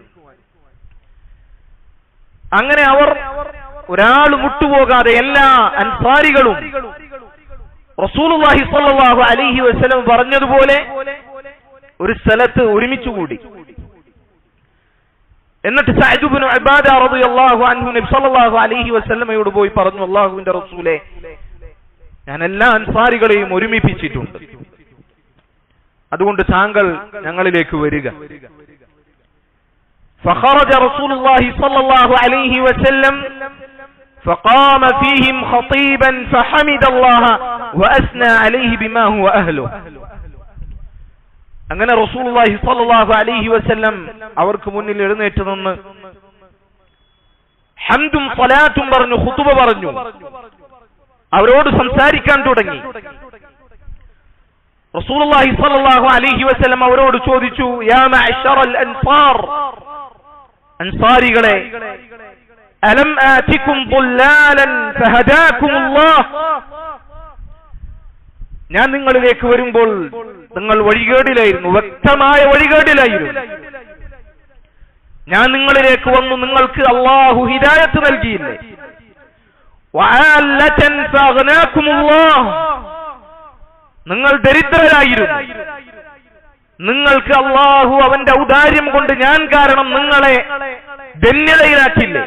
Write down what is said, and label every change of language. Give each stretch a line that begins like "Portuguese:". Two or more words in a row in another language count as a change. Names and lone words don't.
Malayalam: അങ്ങനെ അവർ ഒരാൾ മുട്ടുപോകാതെ എല്ലാ അൻസാരികളും
Arabic: رسول الله صلى الله عليه وسلم
Malayalam: പറഞ്ഞതുപോലെ ഒരു സ്ഥലത്ത് ഒരുമിച്ച് കൂടി. എന്നിട്ട് സഅദ് ഇബ്നു ഉബാദ
Arabic: رضي الله عنه
Malayalam: നബി
Arabic: صلى الله عليه وسلم
Malayalam: പോയി പറഞ്ഞു, അല്ലാഹുവിന്റെ റസൂലേ, ഞാൻ എല്ലാ അൻസാരികളെയും ഒരുമിപ്പിച്ചിട്ടുണ്ട്, അതുകൊണ്ട് താങ്കൾ ഞങ്ങളിലേക്ക് വരിക.
Arabic: فخرج رسول الله صلى الله عليه وسلم فقام فيهم خطيبا فحمد الله وأثنى عليه بما هو أهله.
Malayalam: അങ്ങനെ
Arabic: رسول الله صلى الله عليه وسلم
Malayalam: അവർക്ക് മുന്നിൽ എഴുന്നേറ്റ് നിന്ന് ഹംദും സ്വലാത്തും പറഞ്ഞു, ഖുതുബ പറഞ്ഞു, അവരോട് സംസാരിക്കാൻ തുടങ്ങി.
Arabic: رسول الله صلى الله عليه وسلم
Malayalam: അവരോട് ചോദിച്ചു,
Arabic: يا معشر الأنصار, അൻസാരികളെ, ألم آتكم ضلالا فهداكم الله,
Malayalam: ഞാൻ നിങ്ങളിലേക്ക് വരുമ്പോൾ നിങ്ങൾ വഴികേടിലായിരുന്നു, വ്യക്തമായ വഴികേടിലായിരുന്നു. ഞാൻ നിങ്ങളിലേക്ക് വന്നു, നിങ്ങൾക്ക് അല്ലാഹു ഹിദായത്ത് നൽകിയില്ലേ?
Arabic: وعالة فأغناكم الله,
Malayalam: നിങ്ങൾ ദരിദ്രരായിരുന്നു, നിങ്ങൾക്ക് അല്ലാഹു അവന്റെ ഔദാര്യം കൊണ്ട് ഞാൻ കാരണം നിങ്ങളെ ധന്യതയിലാക്കില്ലേ?